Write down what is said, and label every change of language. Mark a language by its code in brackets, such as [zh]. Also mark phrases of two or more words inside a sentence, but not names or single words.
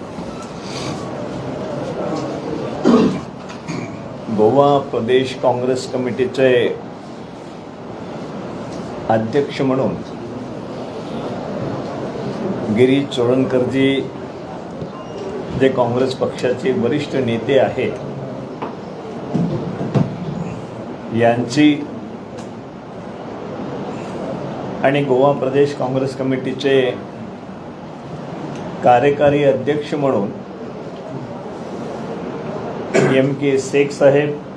[mr] गोवा प्रदेश काँग्रेस कमिटीचे अध्यक्ष म्हणून गिरीश चोडणकरजी जे काँग्रेस पक्षाचे वरिष्ठ नेते आहेत यांची आणि गोवा प्रदेश काँग्रेस कमिटीचे कार्यकारी अध्यक्ष म्हणून MK शेख साहेब,